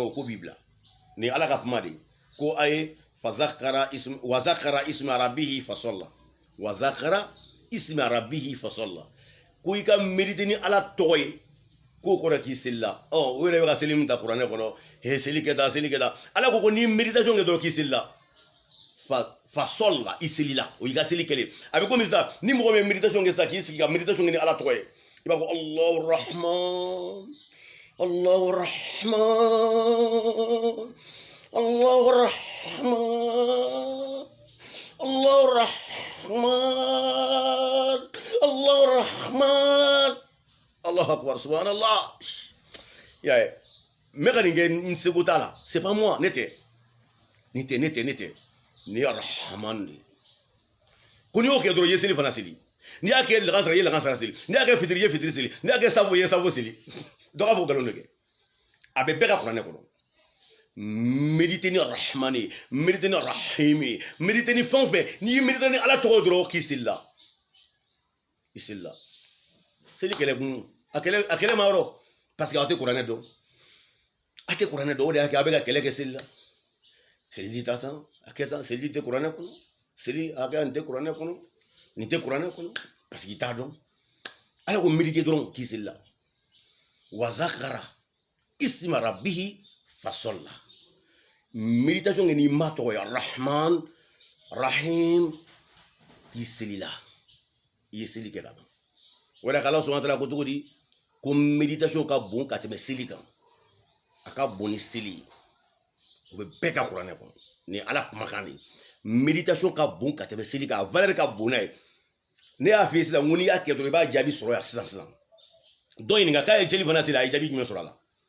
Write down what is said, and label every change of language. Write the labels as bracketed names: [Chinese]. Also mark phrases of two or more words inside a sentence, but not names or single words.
[Bambara] o ko b'i bila nin ye ala ka kuma de ko a ye [Arabic] وذكر اسم ربه فصلى وذكر اسم ربه فصلى [Bambara] ko i ka méditer ni ala tɔgɔ ye k'o kɔrɔ k'i seli la o yɛrɛ bɛ ka seli min ta kuranɛ kɔnɔ seli kɛ tan ala ko n'i ye méditation kɛ dɔrɔn k'i seli la fasalla i seli la o y'i ka seli kɛlen a bɛ komi sisan ni mɔgɔ min ye méditation kɛ sisan k'i sigi ka méditation kɛ ni ala tɔgɔ ye i b'a fɔ [Arabic] الله رحمن الله رحمن الله رحمن الله رحمن الله رحمن الله أكبر سبحان الله [Bambara] ya me ka nin kɛ n seko t'a la [French] c'est pas moi [Bambara] ne tɛ ni ye arhamani de ko n'i y'o kɛ dɔrɔn i ye seli fana seli n'i y'a kɛ lagan sara i ye lagan sara seli n'i y'a kɛ fitiri i ye fitiri seli n'i y'a kɛ sabu i ye sabu seli dɔ k'a fɔ nkalon de kɛ a bɛ bɛɛ ka kuranɛ kɔnɔ méditer ni rahmani méditer ni rahimi méditer ni fɛn o fɛn n'i ye méditer ni ala tɔgɔ dɔrɔn k'i seli la i seli la seli kɛlɛ kun a kɛlɛ ma yɔrɔ [French] parce que [Bambara] aw tɛ kuranɛ dɔn a tɛ kuranɛ dɔn o de y'a kɛ a bɛ ka kɛlɛ kɛ seli la seliji t'a tan a kɛ tan seliji tɛ kuranɛ kɔnɔ seli a kɛ nin tɛ kuranɛ kɔnɔ nin tɛ kuranɛ kɔnɔ [French] parce que [Bambara] i t'a dɔn ala ko méditer dɔrɔn k'i seli la [Arabic] وذكر اسم ربه فصلى [Bambara] méditation kɛ n'i ma tɔgɔ ye [Arabic] رحمن رحيم [Bambara] k'i seli la i ye seli kɛ ka ban o de ala sɔnna ko cogo di ko méditation ka bon ka tɛmɛ seli kan a ka bon ni seli ye o bɛ bɛɛ ka kuranɛ kɔnɔ ni ala kumakan de méditation ka bon ka tɛmɛ seli kan a valeur ka bon n'a ye ne y'a f'i ye sisan ko n'i y'a kɛ dɔrɔn i b'a jaabi sɔrɔ yan sisan dɔ ɲininka k'a ye seli fana seli a ye jaabi jumɛn sɔrɔ a la